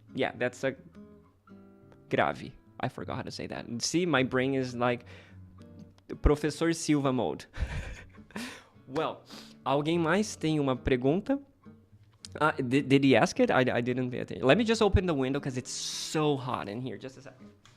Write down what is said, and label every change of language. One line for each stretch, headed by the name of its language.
English: Yeah, that's a grave. I forgot how to say that. See, my brain is like Professor Silva mode.
Portuguese: Well, alguém mais tem uma pergunta?
English: Did he ask it? I didn't pay attention. Let me just open the window because it's so hot in here. Just a second.